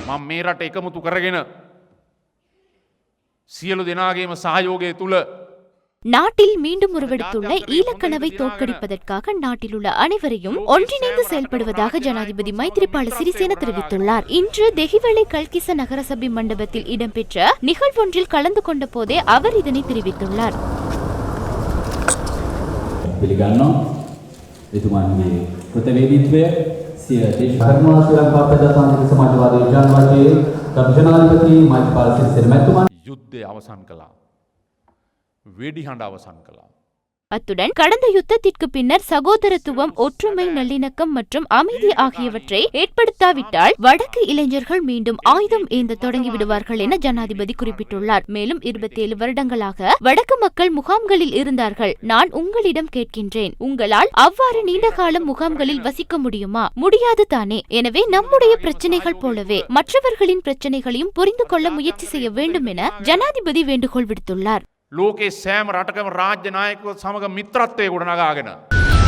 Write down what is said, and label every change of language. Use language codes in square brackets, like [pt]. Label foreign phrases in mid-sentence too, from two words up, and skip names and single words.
[si] මේ රට එකමුතු කරගෙන සියලු දෙනාගේම සහයෝගය තුල [ta] நாட்டில் மீண்டும் உருவெடுத்துள்ள ஈழக்கனவை தோற்கடிப்பதற்காக நாட்டில் உள்ள அனைவரையும் ஒன்றிணைந்து செயல்படுவதாக ஜனாதிபதி மைத்ரிபால சிறிசேன தெரிவித்துள்ளார். இன்று தெஹிவளை கல்கிச நகரசபை மண்டபத்தில் இடம்பெற்ற நிகழ்வொன்றில் கலந்து கொண்ட போதே அவர் இதனை தெரிவித்துள்ளார். [si] யுத்தය අවසන් කළා. වෙඩි හඬ අවසන් කළා. [ta] அத்துடன் கடந்த யுத்தத்திற்கு பின்னர் சகோதரத்துவம், ஒற்றுமை, நல்லிணக்கம் மற்றும் அமைதி ஆகியவற்றை ஏற்படுத்தாவிட்டால் வடக்கு இளைஞர்கள் மீண்டும் ஆயுதம் ஏந்த தொடங்கிவிடுவார்கள் என ஜனாதிபதி குறிப்பிட்டுள்ளார். மேலும் 27 வருடங்களாக வடக்கு மக்கள் முகாம்களில் இருந்தார்கள். நான் உங்களிடம் கேட்கின்றேன், உங்களால் அவ்வாறு நீண்ட காலம் முகாம்களில் வசிக்க முடியுமா? முடியாது தானே. எனவே நம்முடைய பிரச்சனைகள் போலவே மற்றவர்களின் பிரச்சனைகளையும் புரிந்து கொள்ள முயற்சி செய்ய வேண்டும் என ஜனாதிபதி வேண்டுகோள் விடுத்துள்ளார். [si] ලෝකේ සෑම රටකම රාජ්‍ය නායකයෝ සමග මිත්‍රත්වයේ ගොඩනගාගෙන